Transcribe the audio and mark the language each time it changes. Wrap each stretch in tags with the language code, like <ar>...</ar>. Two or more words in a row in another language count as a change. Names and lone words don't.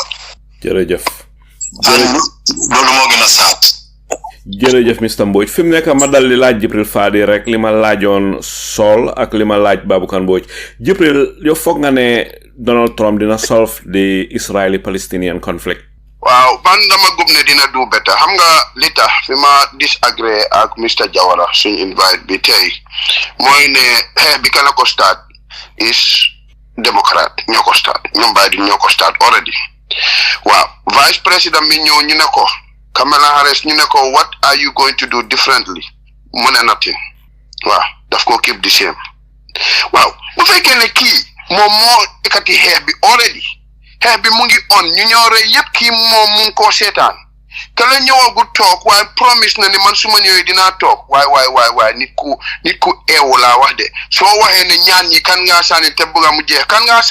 <wo>jërëjëf. loolu moo gën a saat. jërëjëf Mr Mbodj fi mu nekk ma dal di laaj Jibril Fadi rek li ma laajoon Saul ak li ma laaj Baboucarr Mbodj Jibril yow foog nga ne Donald Trump dina</wo> <en>solve the Israeli-Palestinian conflict.</en> <wo>waaw man dama gëm ne dina</wo> <en>do better</en> <wo>xam nga li tax fi ma disagree ak Mr Jawara suñ invite bi tey mooy ne xeex bi kana ko</wo> <en>start is Democrat</en> <wo>ñoo ko start ñoom Biden ñoo ko start already waaw</wo> <fr>vice président</fr> <wo>mi ñëw ñu ne ko Kamala Harris ñu ne ko</wo> <en>what are you going to do differently</en> <wo>mu ne nothing waaw daf ko</wo> <en>keep the same</en> <wo>waaw bu fekkee ne kii moom moo ekkati xeex bi already xeex bi mu ngi on ñu ñoo rey yëpp kii moom mu ngi koo seetaan ka la ñëwagu toog waaye promise na ni man su ma ñëwee dinaa toog waay nit ku eewu laa wax de soo waxee ne ñaan ñi kan ngaa saanil te bëgga mu jeex kan ngaa</wo>